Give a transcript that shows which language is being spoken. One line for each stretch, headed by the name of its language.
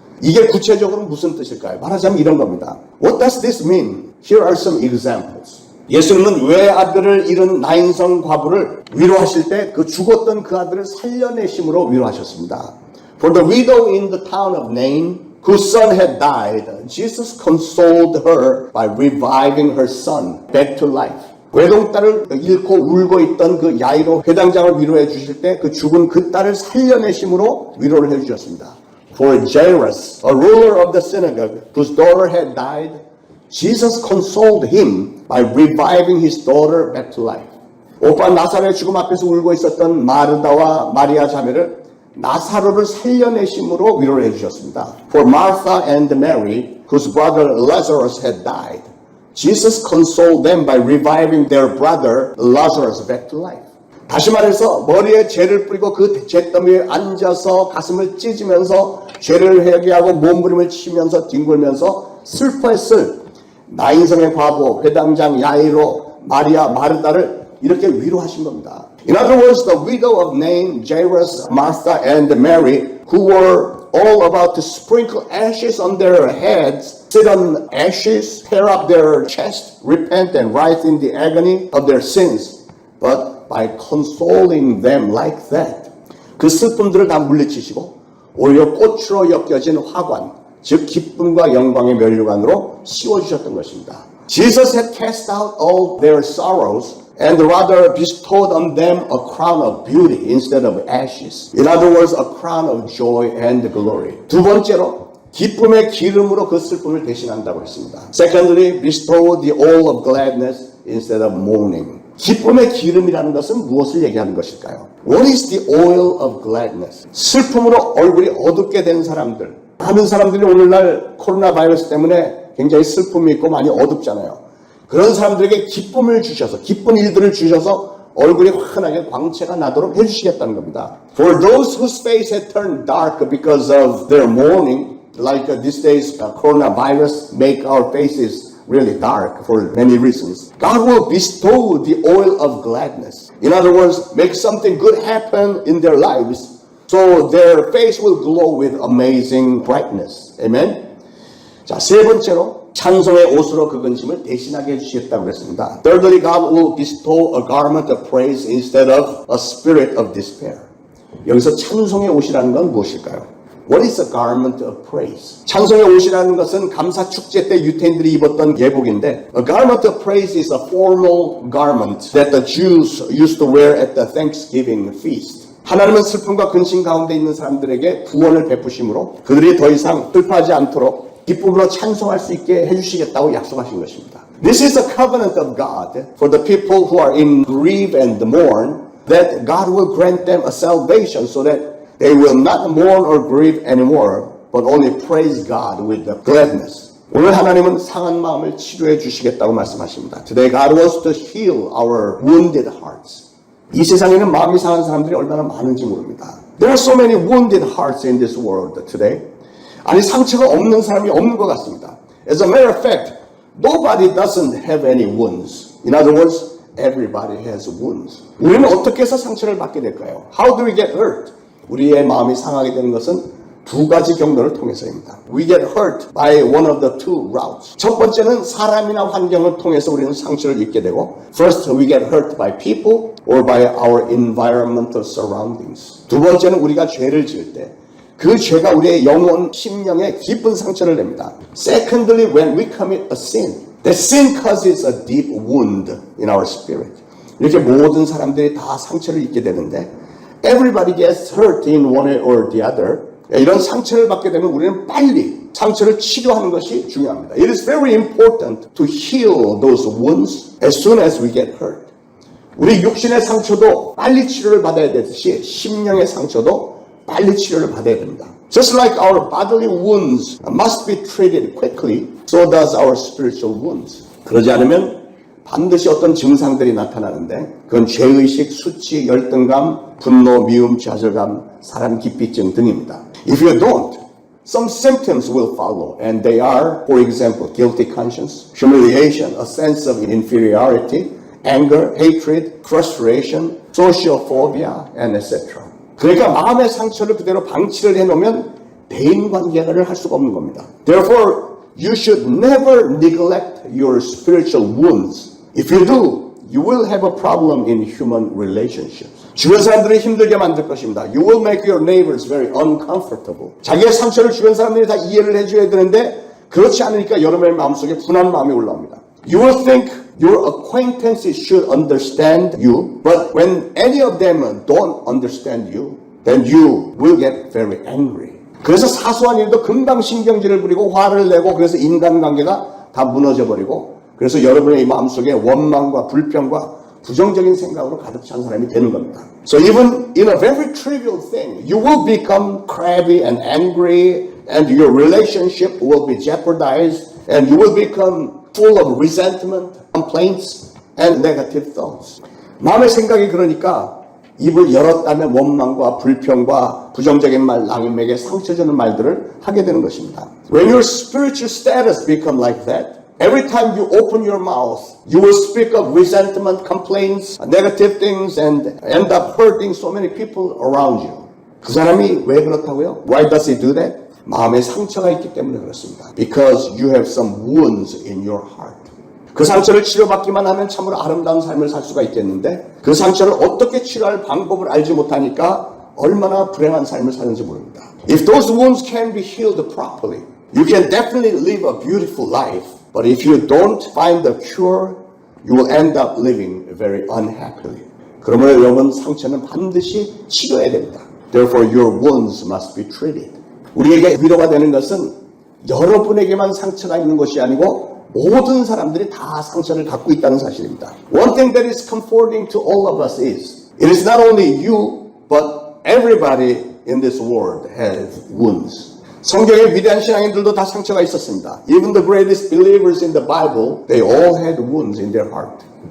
Korean: 이게 구체적으로 무슨 뜻일까요? 말하자면 이런 겁니다.
English: What does this mean? Here are some examples.
Korean: 예수님은 외아들을 잃은 나인성 과부를 위로하실 때 그 죽었던 그 아들을 살려내심으로 위로하셨습니다.
English: For the widow in the town of Nain, whose son had died, Jesus consoled her by reviving her son back to life.
Korean: 외동딸을 잃고 울고 있던 그 야이로 회당장을 위로해 주실 때 그 죽은 그 딸을 살려내심으로 위로를 해 주셨습니다.
English: For Jairus, a ruler of the synagogue, whose daughter had died, Jesus consoled him by reviving his daughter back to life.
Korean: 오빠 나사로의 죽음 앞에서 울고 있었던 마르다와 마리아 자매를 나사로를 살려내심으로 위로를 해주셨습니다.
English: For Martha and Mary, whose brother Lazarus had died, Jesus consoled them by reviving their brother Lazarus back to life.
Korean: 다시 말해서 머리에 죄를 뿌리고 그 잿더미에 앉아서 가슴을 찢으면서 죄를 회개하고 몸부림을 치면서 뒹굴면서 슬퍼했을 나인성의 과부, 회당장 야이로, 마리아, 마르다를 이렇게 위로하신 겁니다.
English: In other words, the widow of Nain, Jairus, Martha, and Mary, who were all about to sprinkle ashes on their heads, sit on ashes, tear up their chest, repent and writhe in the agony of their sins. But by consoling them like that,
Korean: 그 슬픔들을 다 물리치시고 오히려 꽃으로 엮여진 화관, 즉 기쁨과 영광의 면류관으로 씌워주셨던 것입니다.
English: Jesus had cast out all their sorrows and rather bestowed on them a crown of beauty instead of ashes. In other words, a crown of joy and glory.
Korean: 두 번째로 기쁨의 기름으로 그 슬픔을 대신한다고 했습니다.
English: Secondly, bestow the oil of gladness instead of mourning.
Korean: 기쁨의 기름이라는 것은 무엇을 얘기하는 것일까요?
English: What is the oil of gladness?
Korean: 슬픔으로 얼굴이 어둡게 된 사람들. 많은 사람들이 오늘날 코로나 바이러스 때문에 굉장히 슬픔이 있고 많이 어둡잖아요. 그런 사람들에게 기쁨을 주셔서 기쁜 일들을 주셔서 얼굴이 환하게 광채가 나도록 해주시겠다는 겁니다.
English: For those whose face had turned dark because of their mourning, like these days coronavirus make our faces really dark for many reasons. God will bestow the oil of gladness. In other words, make something good happen in their lives so their face will glow with amazing brightness. Amen?
Korean: 자, 세 번째로 찬송의 옷으로 그 근심을 대신하게 해주시겠다고 그랬습니다.
English: Thirdly, God will bestow a garment of praise instead of a spirit of despair.
Korean: 여기서 찬송의 옷이라는 건 무엇일까요?
English: What is a garment of praise?
Korean: 찬송의 옷이라는 것은 감사 축제 때 유대인들이 입었던 예복인데,
English: a garment of praise is a formal garment that the Jews used to wear at the Thanksgiving feast.
Korean: 하나님은 슬픔과 근심 가운데 있는 사람들에게 구원을 베푸심으로 그들이 더 이상 슬퍼하지 않도록 기쁨으로 찬송할 수 있게 해주시겠다고 약속하신 것입니다.
English: This is a covenant of God for the people who are in grief and mourn, that God will grant them a salvation so that they will not mourn or grieve anymore, but only praise God with gladness.
Korean: 오늘 하나님은 상한 마음을 치료해 주시겠다고 말씀하십니다.
English: Today God wants to heal our wounded hearts.
Korean: 이 세상에는 마음이 상한 사람들이 얼마나 많은지 모릅니다.
English: There are so many wounded hearts in this world today.
Korean: 아니 상처가 없는 사람이 없는 것 같습니다.
English: As a matter of fact, nobody doesn't have any wounds. In other words, everybody has wounds.
Korean: 우리는 어떻게 해서 상처를 받게 될까요?
English: How do we get hurt?
Korean: 우리의 마음이 상하게 되는 것은 두 가지 경로를 통해서입니다.
English: We get hurt by one of the two routes.
Korean: 첫 번째는 사람이나 환경을 통해서 우리는 상처를 입게 되고,
English: first we get hurt by people or by our environmental surroundings.
Korean: 두 번째는 우리가 죄를 지을 때 그 죄가 우리의 영혼, 심령에 깊은 상처를 냅니다.
English: Secondly, when we commit a sin, that sin causes a deep wound in our spirit.
Korean: 이렇게 모든 사람들이 다 상처를 입게 되는데,
English: everybody gets hurt in one way or the other.
Korean: 이런 상처를 받게 되면 우리는 빨리 상처를 치료하는 것이 중요합니다.
English: It is very important to heal those wounds as soon as we get hurt.
Korean: 우리 육신의 상처도 빨리 치료를 받아야 되듯이 심령의 상처도 빨리 치료를 받아야 됩니다.
English: Just like our bodily wounds must be treated quickly, so does our spiritual wounds.
Korean: 그러지 않으면 반드시 어떤 증상들이 나타나는데, 그건 죄의식, 수치, 열등감, 분노, 미움, 좌절감, 사람 기피증 등입니다.
English: If you don't, some symptoms will follow, and they are, for example, guilty conscience, humiliation, a sense of inferiority, anger, hatred, frustration, social phobia, and etc.
Korean: 그러니까 마음의 상처를 그대로 방치를 해놓으면 대인관계를 할 수가 없는 겁니다.
English: Therefore, you should never neglect your spiritual wounds. If you do, you will have a problem in human relationships.
Korean: 주변 사람들을 힘들게 만들 것입니다.
English: You will make your neighbors very uncomfortable.
Korean: 자기의 상처를 주변 사람들이 다 이해를 해줘야 되는데, 그렇지 않으니까 여러분의 마음속에 분한 마음이 올라옵니다.
English: You will think your acquaintances should understand you, but when any of them don't understand you, then you will get very angry.
Korean: 그래서 사소한 일도 금방 신경질을 부리고 화를 내고, 그래서 인간관계가 다 무너져 버리고, 그래서 여러분의 마음속에 원망과 불평과 부정적인 생각으로 가득 찬 사람이 되는 겁니다.
English: So even in a very trivial thing, you will become crabby and angry, and your relationship will be jeopardized, and you will become full of resentment, complaints, and negative thoughts.
Korean: 마음의 생각이 그러니까 입을 열었다면 원망과 불평과 부정적인 말, 남에게 상처 주는 말들을 하게 되는 것입니다.
English: When your spiritual status become like that, every time you open your mouth, you will speak of resentment, complaints, negative things, and end up hurting so many people around you.
Korean: 그 사람이 왜 그렇다고요?
English: Why does he do that?
Korean: 마음에 상처가 있기 때문에 그렇습니다.
English: Because you have some wounds in your heart.
Korean: 그 상처를 치료받기만 하면 참으로 아름다운 삶을 살 수가 있겠는데, 그 상처를 어떻게 치료할 방법을 알지 못하니까 얼마나 불행한 삶을 사는지 모릅니다.
English: If those wounds can be healed properly, you can definitely live a beautiful life. But if you don't find the cure, you will end up living very unhappily.
Korean: 그러므로 여러분, 상처는 반드시 치료해야 됩니다.
English: Therefore, your wounds must be treated.
Korean: 우리에게 위로가 되는 것은 여러분에게만 상처가 있는 것이 아니고 모든 사람들이 다 상처를 갖고 있다는 사실입니다.
English: One thing that is comforting to all of us is, it is not only you, but everybody in this world has wounds.
Korean: 성경의 위대한 신앙인들도 다 상처가 있었습니다.
English: Even the greatest believers in the Bible, they all had wounds in their heart.